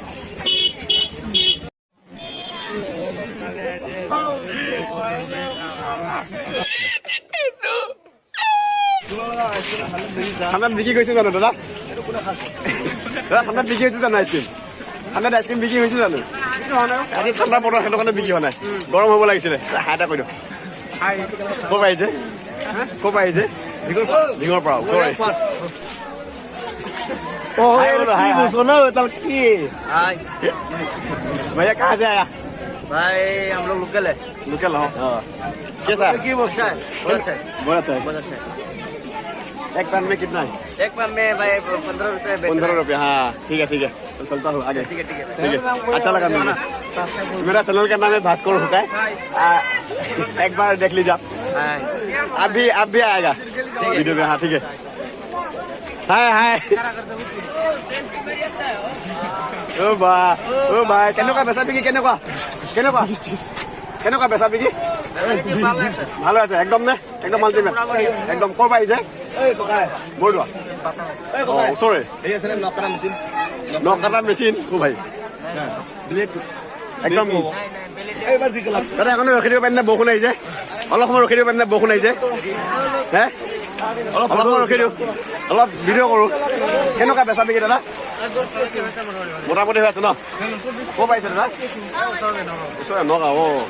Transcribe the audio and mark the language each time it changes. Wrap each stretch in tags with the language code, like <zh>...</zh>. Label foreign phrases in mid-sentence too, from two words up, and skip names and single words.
<as>ঠাণ্ডাত বিক্ৰী কৰিছে জানো দাদা ঠাণ্ডাত বিক্ৰী হৈছে জানো আইচক্ৰীম ঠাণ্ডাত আইচক্ৰীম বিক্ৰী হৈছে জানো আজি ঠাণ্ডা বতৰ সেইটো কাৰণে বিক্ৰী হোৱা নাই গৰম হ'ব লাগিছিলে হাই এটা কৈ দিয়ক ক'ৰ পৰা আহিছে ঢিঙৰ পৰা</as> <hi>भैया कहाँ से आया भाई हम लोग लोकल है लोकल हो कैसा अच्छा है बहुत अच्छा है बहुत अच्छा है बहुत अच्छा है एक पैन में कितना है एक पान में भाई 15 रुपए 15 रुपये हाँ ठीक है तो चलता हूँ आगे ठीक है अच्छा लगा मुझे मेरा चैनल का नाम है भास्कर होता है एक बार देख लीजिए आप भी आएगा वीडियो में हाँ ठीक है हाय ओ भाई</hi> <as>কেনেকুৱা বেচা বিকি কেনেকুৱা বেচা বিকি ভালো আছে একদম নে একদম আল্টিমেট একদম ক'ৰ পৰা আহিছে বৰদোৱা ওচৰে নকাটা মেচিন অ ভাই একদম দাদা এখন ৰখি দিব পাৰিম নে বৰষুণ আহিছে অলপ সময় ৰখি দিব পাৰিম নে বৰষুণ আহিছে হে অলপ সময় ৰখি দিওঁ অলপ ভিডিঅ' কৰোঁ কেনেকুৱা বেচা বিকি দাদা মোটামুটি হৈ আছে ন ক'ৰ পাইছে দাদা ওচৰে নগাঁও</as>